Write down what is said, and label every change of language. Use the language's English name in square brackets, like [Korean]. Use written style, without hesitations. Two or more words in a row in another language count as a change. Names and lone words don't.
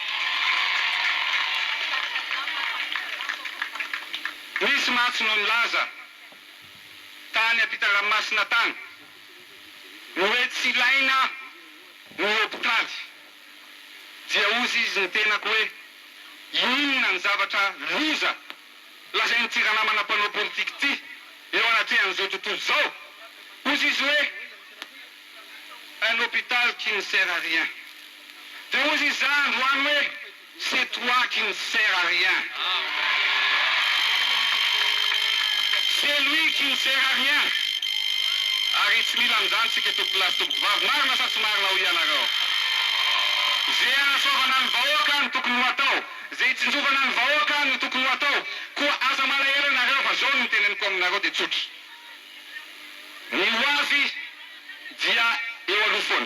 [Malagasy] Misy matsy no nilaza tany ampita ranomasina tany no hoe tsy ilaina ny hopitaly. Dia ozy izy ny tenako hoe inona ny zavatra loza lazainy tirana manam-panao politika ty eo anatrehan'izao tontolo zao. Ozy izy hoe [French] un hôpital qui ne sert à rien. [Malagasy] Dia ozy izy androany hoe [French] c'est toi qui ne sert à rien. C'est lui qui ne sert à rien. [Malagasy] Ary tsy mila amin'izany tsika tompo lahy tompo vavy. Marina sa tsy marina ho ianareo? Zay anatsovana ny vahoaka no tokony ho atao. Zay tsinjovana ny vahoaka no tokony ho atao. Koa aza malahelo anareo fa zao no teneniko aminareo dia tsotra. Ny ho avy dia eo aloha foana.